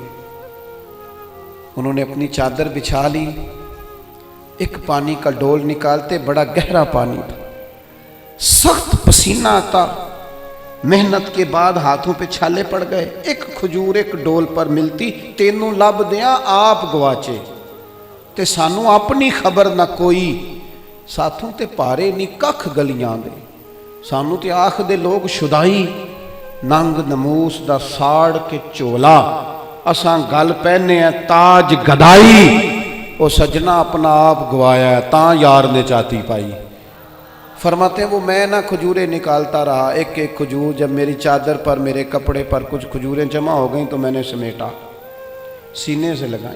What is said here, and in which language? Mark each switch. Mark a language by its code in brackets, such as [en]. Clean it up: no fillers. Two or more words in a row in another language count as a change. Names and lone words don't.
[ur] انہوں نے اپنی چادر بچھا لی. ایک پانی کا ڈول نکالتے، بڑا گہرا پانی تھا، سخت پسینہ آتا، محنت کے بعد ہاتھوں پہ چھالے پڑ گئے. ایک کھجور ایک ڈول پر ملتی، [pa] تینوں لب دیاں آپ گواچے تے سانو اپنی خبر نہ کوئی. ساتھوں تے پارے نہیں ککھ گلیاں دے، سانو تے آخ دے لوگ شدائی. ننگ نموس دا ساڑ کے چولا، اساں گل پہنے ہیں تاج گدائی. او سجنا اپنا آپ گوایا ہے، تاں یار نے چاتی پائی. [ur] فرماتے ہیں وہ میں نہ کھجوریں نکالتا رہا، ایک ایک کھجور. جب میری چادر پر، میرے کپڑے پر کچھ کھجوریں جمع ہو گئیں تو میں نے سمیٹا، سینے سے لگائیں.